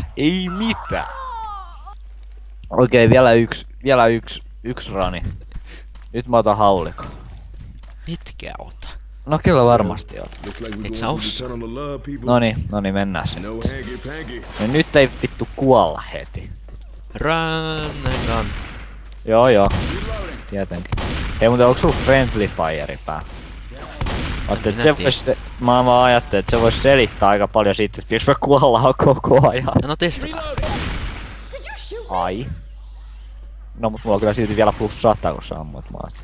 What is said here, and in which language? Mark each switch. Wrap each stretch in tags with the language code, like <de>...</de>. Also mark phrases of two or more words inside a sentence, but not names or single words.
<fi>Ei mitään. Okei, vielä yksi rani. Nyt mä otan haulikon. Mitkä ota? No kyllä varmasti on. Et sä osaa. Noniin, mennään sen. No nyt ei vittu kuolla heti.</fi> <en>Run and gun.</en> <fi>Joo. Tietenkin. Hei muuten onks sulla</fi> <en>friendly fire</en> <fi>pää? Mä vaan ajattelin, että se vois selittää aika paljon siitä, että me kuollaan koko ajan. No testataan. Ai. No mut mulla on kyllä silti vielä plus 100 kun sä ammut maasta.</fi>